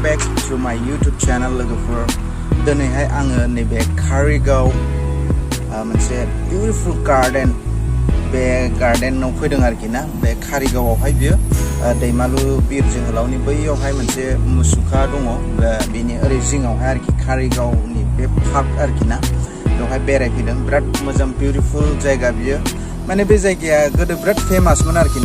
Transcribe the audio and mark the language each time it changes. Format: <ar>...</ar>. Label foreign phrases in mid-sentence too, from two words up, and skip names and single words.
<en>to my YouTube channel</en> <brx>लोगोफोर दिनैहाय आङो नैबे कारिगाव मोनसे</brx> <en>beautiful garden</en> <brx>बे गार्डेनाव फैदों आरोखि ना बे कारिगावआवहाय बियो दैमालु बिर जोहोलावनि बैयावहाय मोनसे मुसुखा दङ बेनि ओरै जिङावहाय आरोखि कारिगावनि बे पार्क आरोखि ना बेवहाय बेरायफैदों बिराद मोजां beautiful जायगा बियो माने बे जायगाया गोदो बिराद फेमासमोन आरोखि</brx>